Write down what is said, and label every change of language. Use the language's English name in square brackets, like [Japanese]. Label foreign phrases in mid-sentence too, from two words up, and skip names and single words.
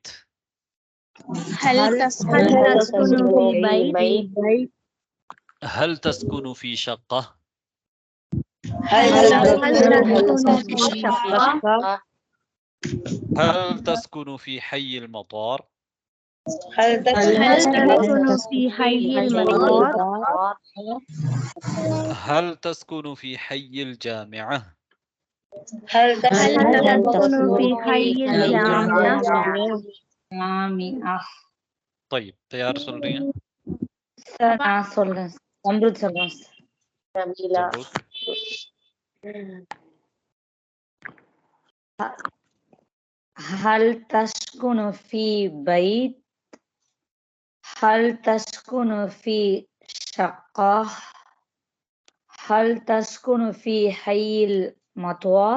[Arabic] هل تسكن في بيت؟ هل تسكن في شقة؟ هل تسكن في شقة؟ هل تسكن في حي المطار؟ هل هل تسكن في حي المطار؟ هل تسكن في حي الجامعة؟ هل هل تسكن في حي الجامعة؟ [Tamil] طيب யார் சொல்றீங்க? சார் நான் சொல்றேன். அம்ருத் சொல்றேன். [Arabic] جميلة. ஜம்ரூத். هل تسكن في بيت؟ هل تسكن في شقة؟ هل تسكن في حي المطار؟